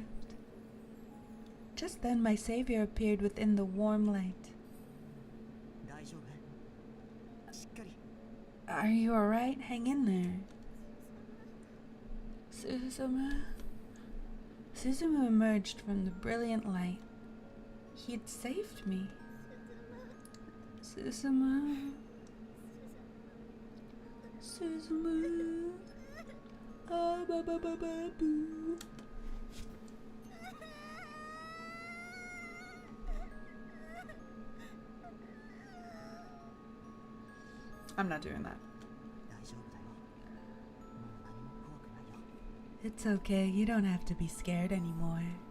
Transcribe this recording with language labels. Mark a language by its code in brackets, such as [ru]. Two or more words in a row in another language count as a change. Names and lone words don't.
[en] Just then, my savior appeared within the warm light. Are you alright? Hang in there. Suzumu emerged from the brilliant light. He had saved me. Suzumu. Ah, ba ba ba ba boo. I'm not doing that. It's okay, you don't have to be scared anymore.